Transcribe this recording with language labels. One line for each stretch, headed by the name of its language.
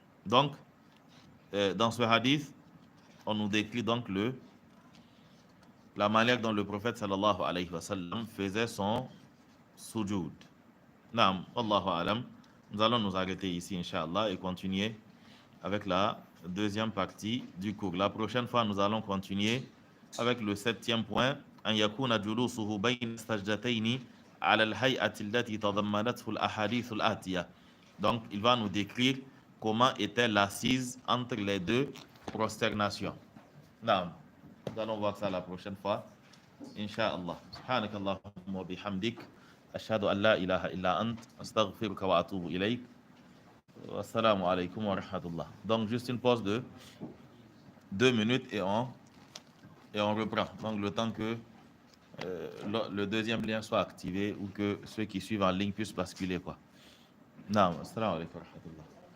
French: Donc, dans ce hadith, on nous décrit donc la manière dont le prophète sallallahu alayhi wa sallam faisait son sujoud. Naam, Allahu alam. Nous allons nous arrêter ici, Inch'Allah, et continuer avec la deuxième partie du cours. La prochaine fois, nous allons continuer avec le 7e point.
Arabic: أن يكون جلوسه بين السجدتين على الهيئة التي تضمنته الأحاديث الآتية.
French: Donc, il va nous décrire comment était l'assise entre les deux prosternations. Naam. Nous allons voir ça la prochaine fois. Inch'Allah.
Arabic: سبحانك اللهم وبحمدك أشهد أن لا إله إلا أنت أستغفرك وأتوب إليك. Wassalamu alaikum wa rahmatullah.
French: Donc, juste une pause de 2 minutes et on reprend. Donc, le temps que le deuxième lien soit activé ou que ceux qui suivent en ligne puissent basculer, quoi. Naam, assalamu alaikum wa rahmatullah.